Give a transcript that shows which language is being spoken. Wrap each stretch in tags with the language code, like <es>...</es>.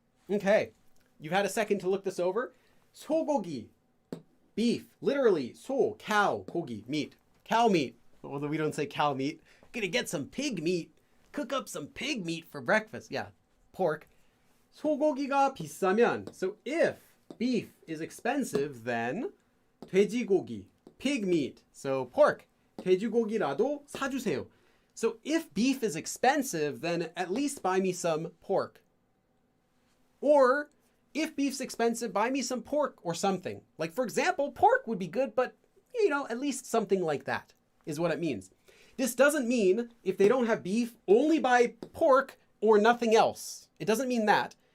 <en>Okay, you've had a second to look this over. 소고기, beef, literally, 소, cow, 고기, meat, cow meat. Although we don't say cow meat. Gonna get some pig meat. Cook up some pig meat for breakfast. Yeah, pork.</en> <ko>소고기가 비싸면.</ko> <en>So if beef is expensive, then 돼지고기, pig meat. So pork.</en> <ko>돼지고기라도 사주세요.</ko> <en>So if beef is expensive, then at least buy me some pork. Or if beef's expensive, buy me some pork or something. Like, for example, pork would be good, but, you know, at least something like that is what it means. This doesn't mean if they don't have beef, only buy pork or nothing else. It doesn't mean that.</en>